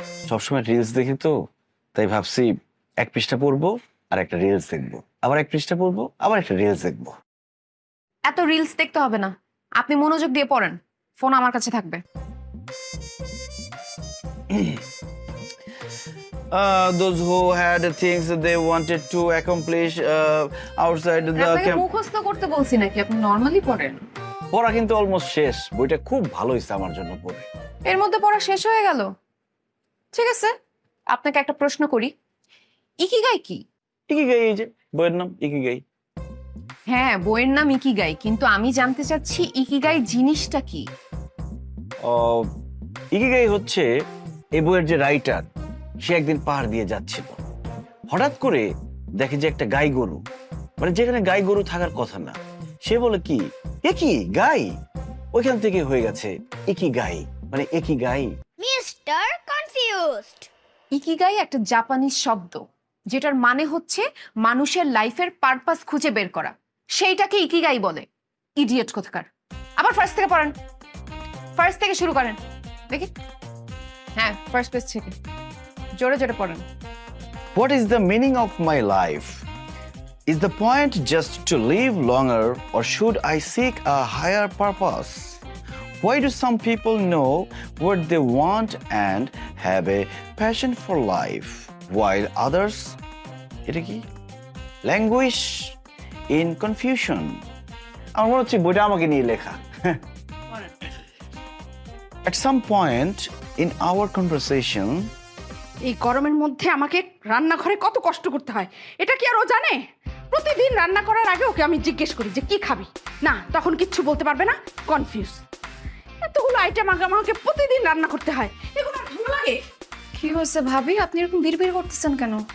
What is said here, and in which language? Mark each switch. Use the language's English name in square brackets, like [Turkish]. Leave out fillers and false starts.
[Bangla] সবসময় রিলস দেখি তো, তাই ভাবছি এক পৃষ্ঠা পড়বো আর একটা রিলস দেখবো, আবার এক পৃষ্ঠা পড়বো আবার একটা রিলস দেখবো। এত রিলস দেখতে হবে না, আপনি মনোযোগ দিয়ে পড়েন, ফোন আমার কাছে থাকবে। [English] Those who had things that they wanted to accomplish outside the [Bangla] আপনাকে [English] camp. [Bangla] মুখস্থ করতে বলছি নাকি, আপনি নরমালি পড়েন। পড়া কিন্তু অলমোস্ট শেষ, বইটা খুব ভালো হয়েছে আমার জন্য পড়ে। এর মধ্যে পড়া শেষ হয়ে গেল? ঠিক আছে, আপনাকে একটা প্রশ্ন করি, ইকিগাই কি? ইকিগাই, এই যে বইয়ের নাম ইকিগাই। হ্যাঁ, বইয়ের নাম ইকিগাই, কিন্তু আমি জানতে চাচ্ছি ইকিগাই জিনিসটা কি? ইকিগাই হচ্ছে এই বইয়ের যে রাইটার, সে একদিন পাহাড় দিয়ে যাচ্ছিল, হঠাৎ করে দেখে যে একটা গাই গরু, মানে যেখানে গাই গরু থাকার কথা না, সে বলে কি একই গাই, ওইখান থেকে হয়ে গেছে ইকিগাই, মানে একই গাই। [English] Mr. Confused. [Bangla] ইকিগাই একটা জাপানিজ শব্দ, যেটার মানে হচ্ছে মানুষের লাইফের পারপাস খুঁজে বের করা, সেইটাকে ইকিগাই বলে। ইডিয়েট কোথাকার। আবার ফার্স্ট থেকে পড়েন, ফার্স্ট থেকে শুরু করেন দেখি। হ্যাঁ, ফার্স্ট পেজ থেকে জোরে জোরে পড়েন। [English] What is the meaning of my life? Is the point just to live longer, or should I seek a higher purpose? Why do some people know what they want and have a passion for life, while others, [Bangla] এটা কি? [English] Languish in confusion. [Bangla] আমার মনে হচ্ছে বইটা আমাকে নিয়ে লেখা। [English] At some point in our conversation, [Bangla] এই গরমের মধ্যে আমাকে রান্নাঘরে কত কষ্ট করতে হয় এটা কি আর ও জানে? প্রতিদিন রান্না করার আগে ওকে আমি জিজ্ঞেস করি যে কি খাবি, না তখন কিচ্ছু বলতে পারবে না, কনফিউজ। এতগুলো আইটেম আমাকে প্রতিদিন রান্না করতে হয়, এগুলো আর ভালো লাগে? কি হয়েছে ভাবি, আপনি এরকম বিড়বিড় করতেছেন কেন?